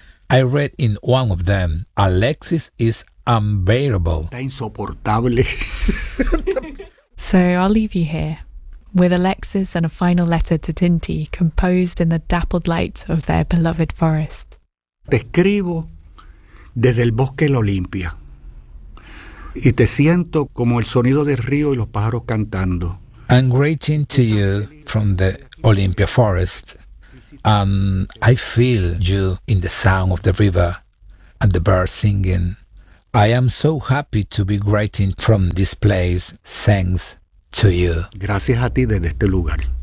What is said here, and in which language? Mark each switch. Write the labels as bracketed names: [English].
[English] I read in one of them, Alexis is unbearable. [Spanish] Está insoportable. [English] So I'll leave you here with Alexis and a final letter to Tinti, composed in the dappled light of their beloved forest. [Spanish] Te escribo desde el bosque La Olimpia. Y te siento como el sonido del río y los pájaros cantando. [English] I'm greeting to you from the Olympia Forest, and I feel you in the sound of the river and the birds singing. I am so happy to be greeting from this place, thanks to you. [Spanish] Gracias a ti desde este lugar.